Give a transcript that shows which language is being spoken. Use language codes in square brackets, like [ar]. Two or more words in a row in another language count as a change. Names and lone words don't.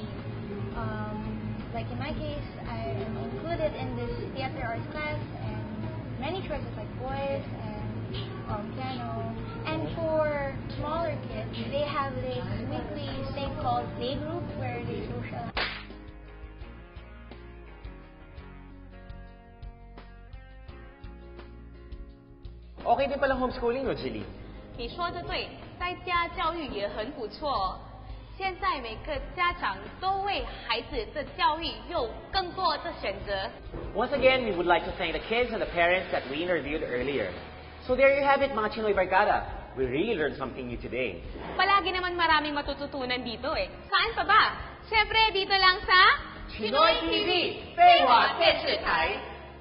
[en] Like in my case, I am included in this theater arts class and many choices like voice and piano. And for smaller kids, they have this weekly thing called playgroup where they socialize. [tl] Okay din palang homeschooling, no, Jilly? [zh] 你说的对，在家教育也很不错。现在每个家长都为孩子的教育有更多的选择。 [en] Once again, we would like to thank the kids and the parents that we interviewed earlier. So there you have it, [tl] mga Chinoy Barkada. [en] We really learned something new today. [tl] Palagi naman maraming matututunan dito eh. Saan pa ba? Siyempre dito lang sa Chinoy TV, [zh] 菲华电视台。